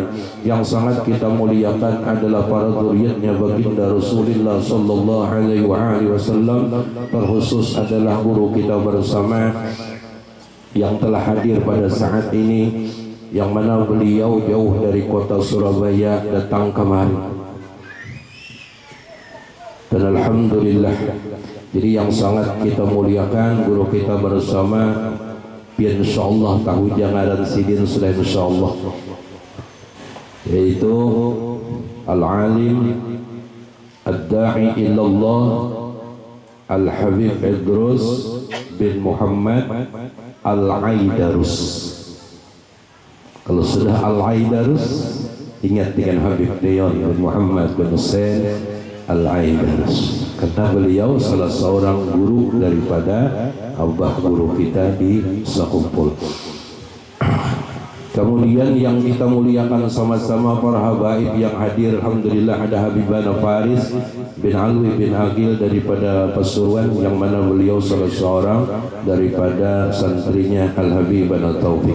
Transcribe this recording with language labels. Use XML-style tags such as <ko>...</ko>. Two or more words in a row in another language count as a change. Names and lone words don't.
<id>Yang sangat kita muliakan adalah para zuriatnya baginda Rasulullah</id> <ar>sallallahu alaihi wasallam,</ar> <id>terkhusus adalah guru kita bersama yang telah hadir pada saat ini, yang mana beliau jauh dari kota Surabaya datang kemari. Dan alhamdulillah, jadi yang sangat kita muliakan guru kita bersama, insyaallah tahu jangan sidin sudah insyaallah, yaitu</id> <ar>al-alim ad-da'i ilallah</ar> <id>Al-Habib Idrus bin Muhammad Al-Aidarus. Kalau sudah Al-Aidarus, ingat dengan Habib Deon bin Muhammad bin Hussein Al-Aidarus, karena beliau salah seorang guru daripada abah guru kita di Sekumpul. Kemudian yang kita muliakan sama-sama para habaib yang hadir, alhamdulillah ada Habibana Faris bin Alwi bin Agil daripada Pasuruan, yang mana beliau salah seorang daripada santrinya Al-Habibana Taufik.</id>